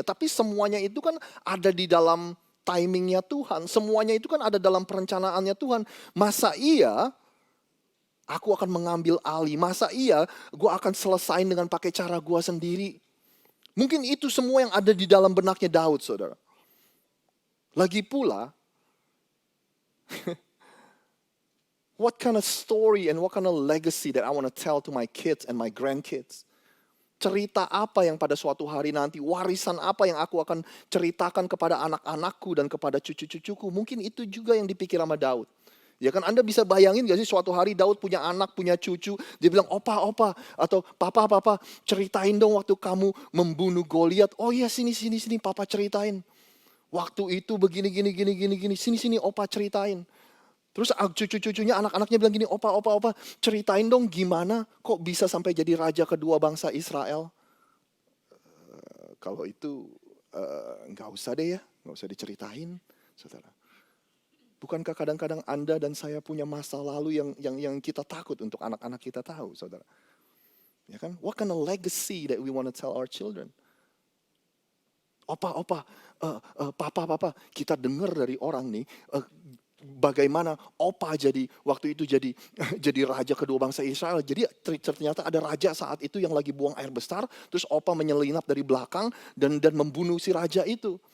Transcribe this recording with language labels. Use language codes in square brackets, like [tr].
[id] Tapi semuanya itu kan ada di dalam timingnya Tuhan. Semuanya itu kan ada dalam perencanaannya Tuhan. Masa iya aku akan mengambil alih? Masa iya gue akan selesain dengan pakai cara gue sendiri? Mungkin itu semua yang ada di dalam benaknya Daud, saudara. Lagi pula, [en] what kind of story and what kind of legacy that I want to tell to my kids and my grandkids? [id] Cerita apa yang pada suatu hari nanti, warisan apa yang aku akan ceritakan kepada anak-anakku dan kepada cucu-cucuku? Mungkin itu juga yang dipikir sama Daud. Ya kan Anda bisa bayangin gak sih suatu hari Daud punya anak, punya cucu. Dia bilang, opa, atau papa, ceritain dong waktu kamu membunuh Goliat. Oh iya sini, papa ceritain. Waktu itu begini, sini, opa ceritain. Terus cucu-cucunya, anak-anaknya bilang gini, opa, ceritain dong gimana kok bisa sampai jadi raja kedua bangsa Israel. Kalau itu nggak usah deh ya, nggak usah diceritain, saudara. Bukankah kadang-kadang Anda dan saya punya masa lalu yang kita takut untuk anak-anak kita tahu, saudara? Ya kan? [en] What kind of legacy that we want to tell our children? [id] Opa, papa, kita dengar dari orang nih, bagaimana opa waktu itu jadi raja kedua bangsa Israel. Jadi ternyata ada raja saat itu yang lagi buang air besar, terus opa menyelinap dari belakang dan membunuh si raja itu.